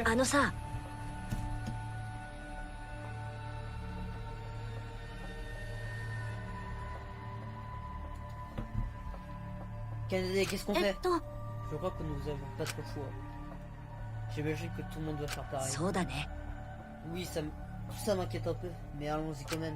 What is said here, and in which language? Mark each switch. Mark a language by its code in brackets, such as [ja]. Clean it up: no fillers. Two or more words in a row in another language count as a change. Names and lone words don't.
[ja] あのさ、 [fr] Canadien, qu'est-ce qu'on fait? [ja] えっと、 [fr] Je crois que nous avons pas trop le choix. J'imagine que tout le monde doit faire pareil. [ja] そうだね。 [fr] Oui, ça m'inquiète un peu, mais allons-y quand même.